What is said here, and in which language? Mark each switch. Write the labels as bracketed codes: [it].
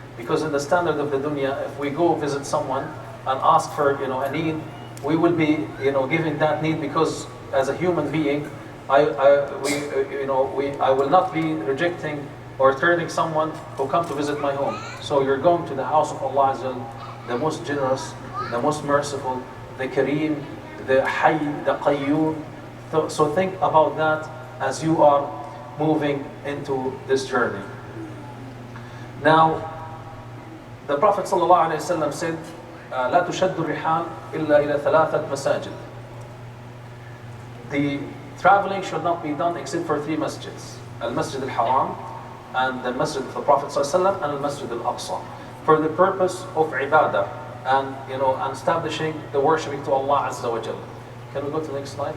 [en] Because in the standard of the dunya, if we go visit someone and ask for a need, we will be giving that need, because as a human being, I will not be rejecting or turning someone who come to visit my home. So you're going to the house of Allah Azza wa Jal, the most generous, the most merciful, the Kareem, the Hayy, the Qayyum. So think about that as you are moving into this journey. Now, the Prophet ﷺ said, [ar] لا تشد الرحال إلا إلى ثلاثة مساجد. [en] The traveling should not be done except for 3 masjids: Al-Masjid al-Haram, and the Masjid of the Prophet ﷺ, and Al-Masjid al-Aqsa, for the purpose of ibadah and and establishing the worshiping to Allah Azza wa Jal. Can we go to the next slide?